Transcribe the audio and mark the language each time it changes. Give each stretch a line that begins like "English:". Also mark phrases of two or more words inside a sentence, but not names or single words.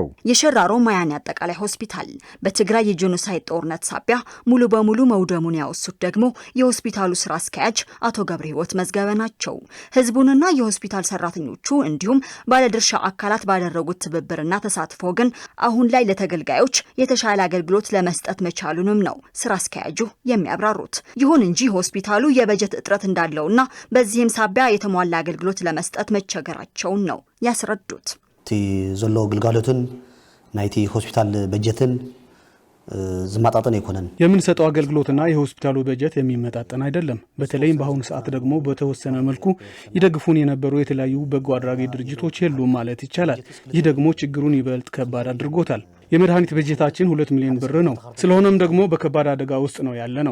Amharic: የሸራሮ ማያኒ አጠቃላይ ሆስፒታል በትግራይ የጄኖሳይድ ጦርነት ሳቢያ ሙሉ በሙሉ መውደሙን ያወሱት ደግሞ የሆስፒታሉ ስራ አስኪያጅ አቶ ገብረ ህይወት መዝገበ ናቸው። ህዝቡንና የሆስፒታል ሰራተኞቹ እንዲሁም ባለድርሻ አካላት ባደረጉት ትብብርና ተሳትፎ ግን አሁን ላይ ለተገልጋዮች የተሻለ አገልግሎት ለመስጠት መቻሉንም ነው ስራ አስኪያጁ የሚያብራሩት። ይሁን እንጂ ሆስፒታሉ የበጀት እጥረት እንዳለውና በዚህም ሳቢያ የተሟላ አገልግሎት ለመስጠት መቸገራቸው ነው ያስረዱት።
Tigrinya: ዘሎ ግልጋሎትን ናይቲ ሆስፒታል በጀትን ዝማጣጠን ይኮነን
Amharic: የምንሰጠው አገልግሎትና የሆስፒታሉ በጀት የሚመጣጠን አይደለም። በተለይም በአሁኑ ሰዓት ደግሞ በተወሰነ መልኩ ይደግፉን የነበሩ የተለያዩ በጎ አድራጊ ድርጅቶች የሉም ማለት ይቻላል። ይህ ደግሞ ችግሩን ይበልጥ ከባድ አድርጎታል። የመድኃኒት በጀታችን 2 ሚሊዮን ብር ነው። ስለሆነም ደግሞ በከባድ አደጋ ውስጥ ነው ያለ ነው።